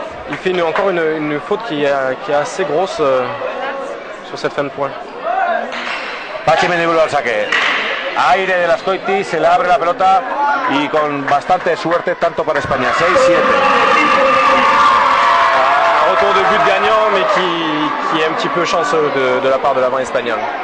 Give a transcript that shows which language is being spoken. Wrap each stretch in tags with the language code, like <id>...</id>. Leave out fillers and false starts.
<fr>Il fait encore une faute qui est assez grosse sur cette fin de point.</fr> <es>Patxi Mendiburu al saque. Aire de Lascoiti, se le abre la pelota y con bastante suerte tanto para España. 6-7.</es> <fr>Un retour de but gagnant, mais qui est un petit peu chanceux de la part de l'avant espagnol.</fr>